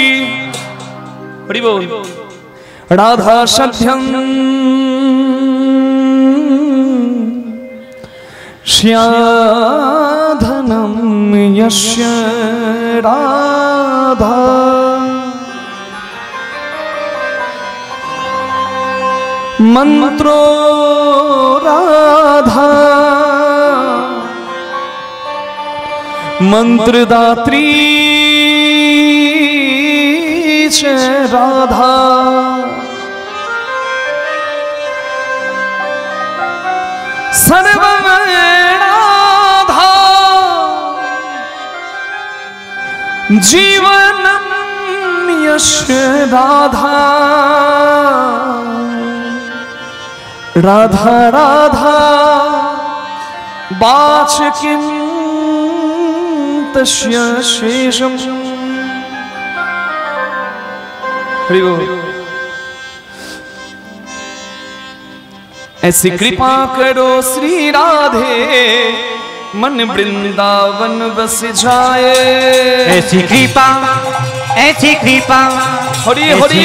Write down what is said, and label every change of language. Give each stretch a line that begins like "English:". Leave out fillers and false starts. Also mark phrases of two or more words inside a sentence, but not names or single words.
Bangla: হরি বল।
Sanskrit: রাধা সত্যম শ্যাধনম যস্য রাধা, মন্ত্র রাধা, मंत्रदात्री च राधा, सर्वं राधा, जीवनं यस्य राधा, राधा राधा वाचकिं तस्य शेषम।
Hindi: हरि बोल। ऐसी कृपा करो श्री राधे, मन वृंदावन बस जाए। ऐसी कृपा हरि ऐसी हरि